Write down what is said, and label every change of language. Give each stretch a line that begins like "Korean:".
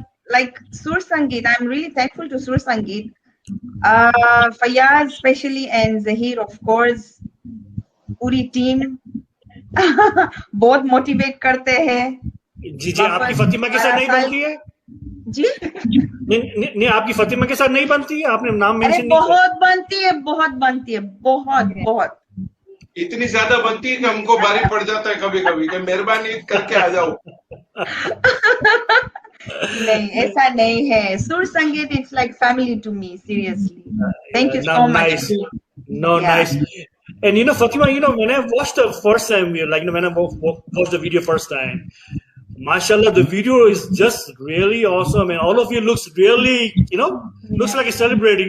English: like Sur Sangeet, I'm really thankful to Sur Sangeet. Fayaz especially and Zahir, of course,
Hindi: पूरी team बहुत motivate करते हैं। जी आपकी फतिमा के साथ नहीं बनती है? जी नहीं आपकी फतिमा के साथ नहीं बनती है, आपने नाम मेंशन नहीं किया। बहुत बनती है, बहुत इतनी ज्यादा बनती है कि हमको भारी पड़ जाता है कभी कभी कि मेहरबानी करके आ जाओ। नहीं, ऐसा नहीं है।
English: सुर संगीत, it's like family to me, seriously. Thank you so much. Nice. And Fatima, when I watched the first time, when I watched the video first time, mashallah, the video is just really awesome, and all of you looks really, looks like a celebrating.